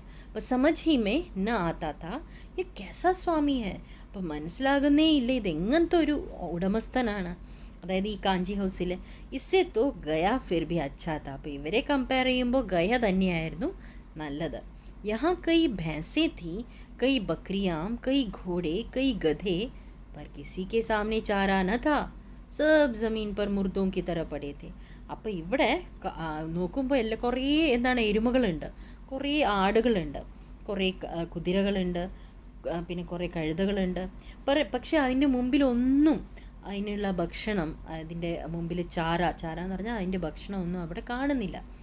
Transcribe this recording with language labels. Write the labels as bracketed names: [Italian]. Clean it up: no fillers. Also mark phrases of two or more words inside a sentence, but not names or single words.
[Malayalam] അപ്പോൾ [Hindi] समझ ही में न आता था ये कैसा स्वामी है, [Malayalam] അപ്പോൾ മനസ്സിലാകുന്നേ ഇല്ല ഇതെങ്ങനത്തെ ഒരു ഉടമസ്ഥനാണ്, അതായത് ഈ കാഞ്ചി ഹൗസിൽ. [Hindi] इससे तो गया फिर भी अच्छा था, [Malayalam] അപ്പോൾ ഇവരെ കമ്പയർ ചെയ്യുമ്പോൾ ഗയ തന്നെയായിരുന്നു നല്ലത്. [Hindi] यहां कई भैंसें थीं, कई बकरियां, कई घोड़े, कई गधे, पर किसी के सामने चारा न था, सब ज़मीन पर मुर्दों की तरह पड़े थे. [Malayalam] അപ്പോൾ ഇവിടെ നോക്കുമ്പോൾ എല്ലാം കുറേ എന്താണ് എരുമകളുണ്ട്, കുറേ ആടുകളുണ്ട്, കുറേ കുതിരകളുണ്ട്, പിന്നെ കുറേ കഴുതകളുണ്ട്. പക്ഷേ അതിൻ്റെ മുമ്പിലൊന്നും അതിനുള്ള ഭക്ഷണം, അതിൻ്റെ മുമ്പിൽ ചാര എന്ന് പറഞ്ഞാൽ അതിൻ്റെ ഭക്ഷണം ഒന്നും അവിടെ കാണുന്നില്ല.